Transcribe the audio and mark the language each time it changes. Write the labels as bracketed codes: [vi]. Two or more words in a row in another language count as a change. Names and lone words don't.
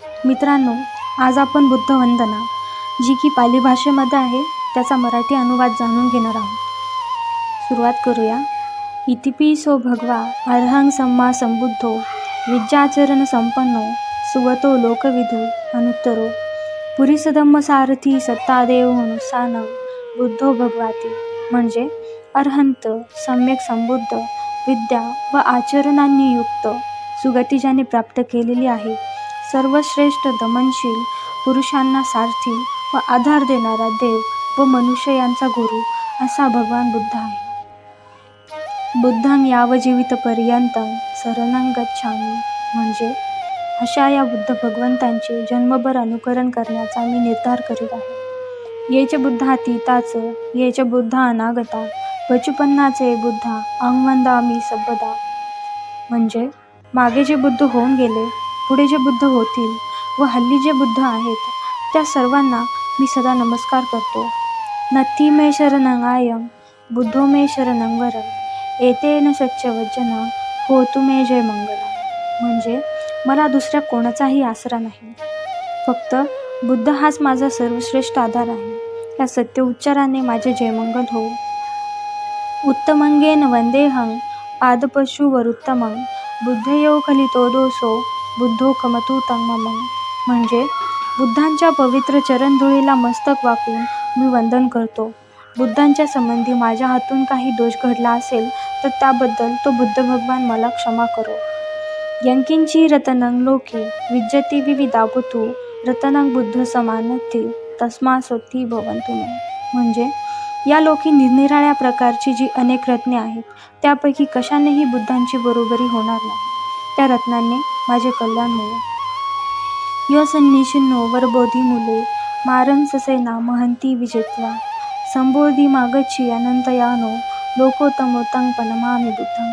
[mr] मित्रांनो, आज आपण बुद्ध वंदना, जी की पाली भाषेमध्ये आहे, त्याचा मराठी अनुवाद जाणून घेणार आहोत. सुरुवात करूया. [pi] इतिपिसो भगवा अर्हं सम्मा संबुद्धो विद्याचरण संपन्नो सुगतो लोकविदो अनुत्तरो पुरीसधम्मसारथी सत्तादेव मनुसानं बुद्धो भगवाती. [mr] म्हणजे अर्हंत, सम्यक संबुद्ध, विद्या व आचरणांनी युक्त, सुगती ज्याने प्राप्त केलेली आहे, सर्वश्रेष्ठ दमनशील पुरुषांना सारथी व आधार देणारा देव व मनुष्य यांचा गुरु असा भगवान बुद्ध आहे. [pi] बुद्धं यावजीवितपर्यंतं शरणं गच्छामि. [mr] म्हणजे अशा या बुद्ध भगवंतांचे जन्मभर अनुकरण करण्याचा मी निर्धार करीत आहे. [pi] ये च बुद्धातीताच, ये च बुद्धा अनागता, पचुपन्नाचे बुद्धा अंगवंदामी सबदा. [mr] म्हणजे मागे जे बुद्ध होऊन गेले, पुढे जे बुद्ध होतील व हल्ली जे बुद्ध आहेत, त्या सर्वांना मी सदा नमस्कार करतो. [pi] नत्थी मे शरणं आयं बुद्धो मे शरणं वरं एतेन सच्चवचनं होतु मे जय मंगलम्. [mr] म्हणजे मला दुसऱ्या कोणाचाही आसरा नाही, फक्त बुद्ध हाच माझा सर्वश्रेष्ठ आधार आहे. या सत्य उच्चाराने माझे जयमंगल हो. [pi] उत्तमंगेन वंदेहं पादपशुवरुत्तमं बुद्धयो खलितो दोषो बुद्धो कमतु तं मम. [mr] म्हणजे बुद्धांच्या पवित्र चरणधुळीला मस्तक वाकवून मी वंदन करतो. बुद्धांच्या संबंधी माझ्या हातून काही दोष घडला असेल तर त्याबद्दल तो बुद्ध भगवान मला क्षमा करो. [pi] यंकिंची रतनं लोके विद्यते विविधाभूतो रतनं बुद्ध समानत्ति तस्मासोत्थी भवन्तु मे. [mr] म्हणजे या लोकी निरनिराळ्या प्रकारची जी अनेक रत्ने आहेत, त्यापैकी कशानेही बुद्धांची बरोबरी होणार नाही. त्या रत्नांनी माझे कल्याण होईल. [pi] यो सन्निशिन्नो वरबोधी मुले मारंससेना महंती विजेत्वा संबोधी मागची अनंतयानो लोकोत्तमोत्तं पनमामि बुद्धं.